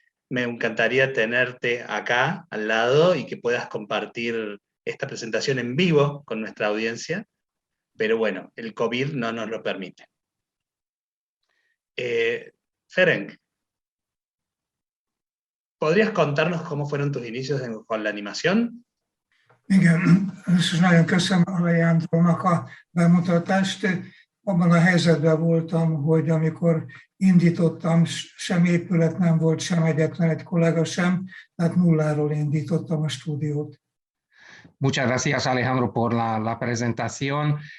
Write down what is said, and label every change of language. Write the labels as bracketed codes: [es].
[es] Me encantaría tenerte acá al lado y que puedas compartir esta presentación en vivo con nuestra audiencia, pero bueno, el COVID no nos lo permite. Ferenc, ¿podrías contarnos cómo fueron tus inicios con la animación? [hu] Igen, és nagyon köszönöm Alejandrónak a bemutatást. Abban a helyzetben voltam, hogy amikor indítottam, sem épület nem volt, sem egyetlen egy kollega sem, tehát nulláról indítottam a stúdiót. [es] Muchas gracias, Alejandro, por la presentación.